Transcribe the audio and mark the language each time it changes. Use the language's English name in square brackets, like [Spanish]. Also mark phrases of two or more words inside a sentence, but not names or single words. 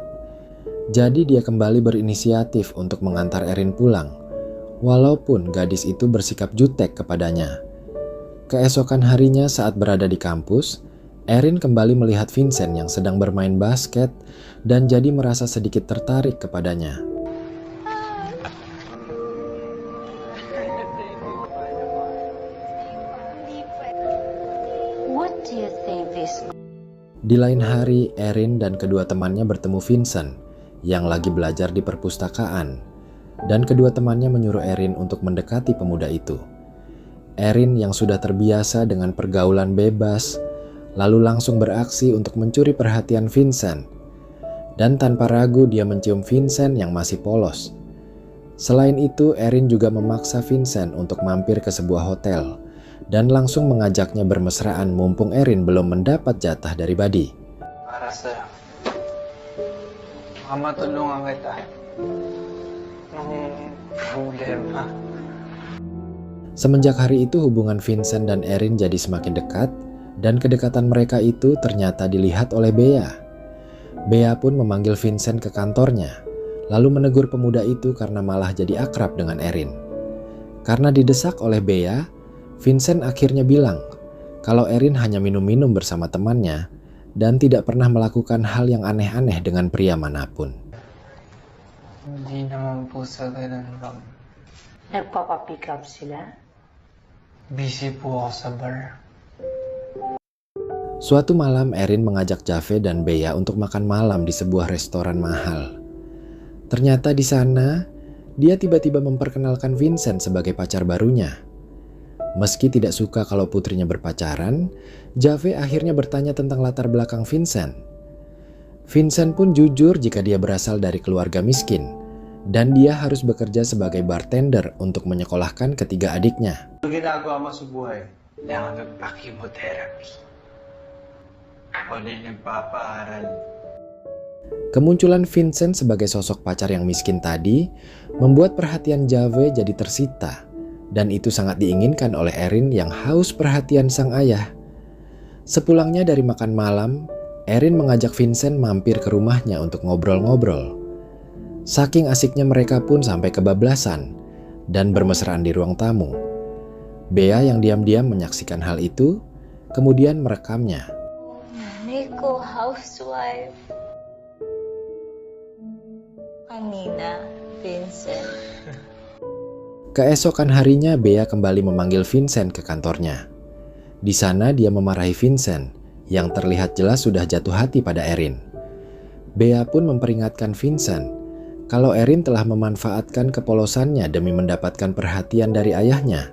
[Indonesian] Jadi dia kembali berinisiatif untuk mengantar Erin pulang, walaupun gadis itu bersikap jutek kepadanya. Keesokan harinya saat berada di kampus, Erin kembali melihat Vincent yang sedang bermain basket dan jadi merasa sedikit tertarik kepadanya. [English] What do you think this? [Indonesian] Di lain hari, Erin dan kedua temannya bertemu Vincent yang lagi belajar di perpustakaan, dan kedua temannya menyuruh Erin untuk mendekati pemuda itu. Erin yang sudah terbiasa dengan pergaulan bebas, lalu langsung beraksi untuk mencuri perhatian Vincent. Dan tanpa ragu dia mencium Vincent yang masih polos. Selain itu, Erin juga memaksa Vincent untuk mampir ke sebuah hotel dan langsung mengajaknya bermesraan mumpung Erin belum mendapat jatah dari Buddy. [Filipino] Para sa'yo. Baka matulungan kita. Problema. [Indonesian] Semenjak hari itu hubungan Vincent dan Erin jadi semakin dekat, dan kedekatan mereka itu ternyata dilihat oleh Bea. Bea pun memanggil Vincent ke kantornya, lalu menegur pemuda itu karena malah jadi akrab dengan Erin. Karena didesak oleh Bea, Vincent akhirnya bilang kalau Erin hanya minum-minum bersama temannya dan tidak pernah melakukan hal yang aneh-aneh dengan pria manapun. [Filipino] Hindi naman po sa ganun, ma'am. Nagpapapick up sila? Busy po ako sa bar. [Indonesian] Suatu malam Erin mengajak Jave dan Bea untuk makan malam di sebuah restoran mahal. Ternyata di sana, dia tiba-tiba memperkenalkan Vincent sebagai pacar barunya. Meski tidak suka kalau putrinya berpacaran, Jave akhirnya bertanya tentang latar belakang Vincent. Vincent pun jujur jika dia berasal dari keluarga miskin, dan dia harus bekerja sebagai bartender untuk menyekolahkan ketiga adiknya. [Filipino] Ano ginagawa mo sa buhay? Kailangan nagpa-chemotherapy. Ako din nagpapaaral. [Indonesian] Kemunculan Vincent sebagai sosok pacar yang miskin tadi membuat perhatian Jave jadi tersita, dan itu sangat diinginkan oleh Erin yang haus perhatian sang ayah. Sepulangnya dari makan malam, Erin mengajak Vincent mampir ke rumahnya untuk ngobrol-ngobrol. Saking asiknya mereka pun sampai kebablasan dan bermesraan di ruang tamu. Bea yang diam-diam menyaksikan hal itu, kemudian merekamnya. [Filipino] Nanay ko, housewife. Kanina, Vincent. [Indonesian] Keesokan harinya Bea kembali memanggil Vincent ke kantornya. Di sana dia memarahi Vincent yang terlihat jelas sudah jatuh hati pada Erin. Bea pun memperingatkan Vincent kalau Erin telah memanfaatkan kepolosannya demi mendapatkan perhatian dari ayahnya.